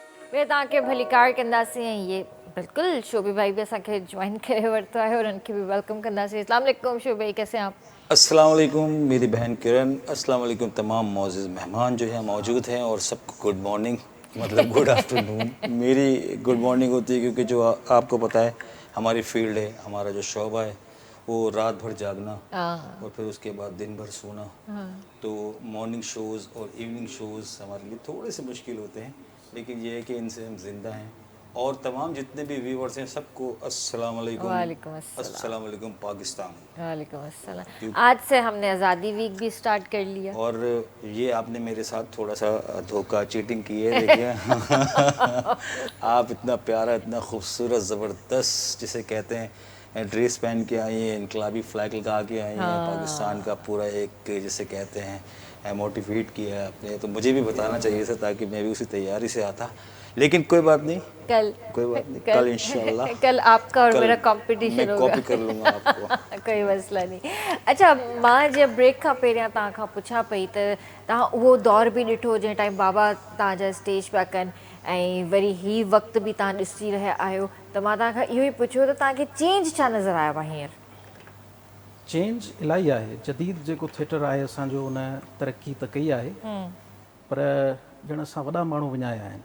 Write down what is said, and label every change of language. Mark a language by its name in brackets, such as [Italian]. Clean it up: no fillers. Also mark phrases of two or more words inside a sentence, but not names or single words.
[Sindhi] ॿिए तव्हांखे भलीकार कंदासीं ऐं इहे बिल्कुलु शोबी भाई बि असांखे जॉइन करे वरितो आहे और उन्हनि खे बि वेलकम कंदासीं। [Arabic] السلام علیکم [Urdu] شوبی بھائی، کیسے ہیں آپ? [Arabic] السلام علیکم [Urdu] میری بہن کرن, [Arabic] السلام علیکم [Urdu] تمام موجود مہمان جو ہیں موجود ہیں، اور سب کو [English] good morning, [Urdu] مطلب [English] good afternoon. [Urdu] میری [English] good morning [Urdu] ہوتی ہے کیونکہ جو آپ کو پتا ہے ہماری فیلڈ ہے، ہمارا جو شعبہ ہے وہ رات بھر جاگنا اور پھر اس کے بعد دن بھر سونا، تو [English] morning shows [Urdu] اور [English] evening shows [Urdu] ہمارے لیے تھوڑے سے مشکل ہوتے ہیں، لیکن یہ ہے کہ ان سے ہم زندہ ہیں. اور تمام جتنے بھی ویورز ہیں سب کو [Arabic] السلام علیکم. وعلیکم السلام. السلام علیکم پاکستان. وعلیکم السلام. [Urdu] آج سے ہم نے آزادی ویک بھی سٹارٹ کر لیا. اور یہ آپ نے میرے ساتھ تھوڑا سا دھوکا چیٹنگ کی ہے، دیکھیے. آپ اتنا پیارا، اتنا خوبصورت، زبردست جسے کہتے ہیں ڈریس پہن کے آئی ہیں، انقلابی فلیگ لگا کے آئی ہیں، پاکستان کا پورا ایک جسے کہتے ہیں موٹیویٹ کیا ہے آپ نے، تو مجھے بھی بتانا چاہیے تھا تاکہ میں بھی اسی تیاری سے آتا، لیکن کوئی بات نہیں، کوئی بات نہیں، کل انشاءاللہ کل آپ کا اور میرا کمپٹیشن ہوگا, کاپی کر لوں گا آپ کو. کوئی مسئلہ نہیں. [Sindhi] अच्छा, मां जब ब्रेक खां पहिरियां तव्हां खां पुछां पई त तव्हां उहो दौर बि ॾिठो जंहिं टाइम बाबा तव्हांजा स्टेज पिया कनि ऐं वरी ही वक़्तु बि तव्हां ॾिसी रहिया आहियो, त मां तव्हां खां इहो ई पुछियो त तव्हांखे चेंज छा नज़र आयो आहे हींअर? चेंज इलाही आहे। जदीद जेको थिएटर आहे असांजो उन तरक़ी त कई आहे, पर ॼण असां वॾा माण्हू विञाया आहिनि।